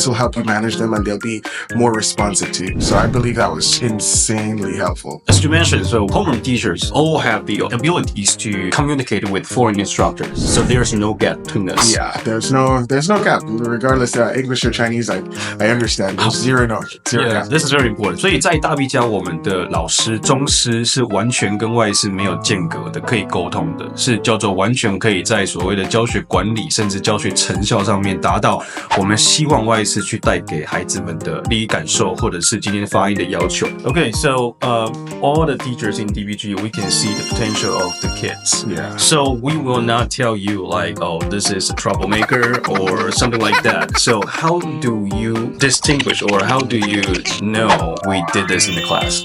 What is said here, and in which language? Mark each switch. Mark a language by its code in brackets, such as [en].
[en] This will help you manage them and they'll be more responsive to you. So I believe that was insanely helpful. As you mentioned, so homeroom teachers all have the abilities to communicate with foreign instructors. So there's no gap between us. Yeah, there's no gap. Regardless English or Chinese, I understand. There's zero gap. This is very important. [zh] 所以在大必佳，我们的老师、中师是完全跟外师没有间隔的，可以沟通的，是叫做完全可以在所谓的教学管理甚至教学成效上面达到我们希望外师去带给孩子们的利益感受，或者是今天发音的要求。 [en] Okay, so all the teachers in DBG, we can see the potential of the kids. Yeah. So we will not tell you like, oh, this is a troublemaker or something like that. So how do you distinguish or how do you know we did this in the class?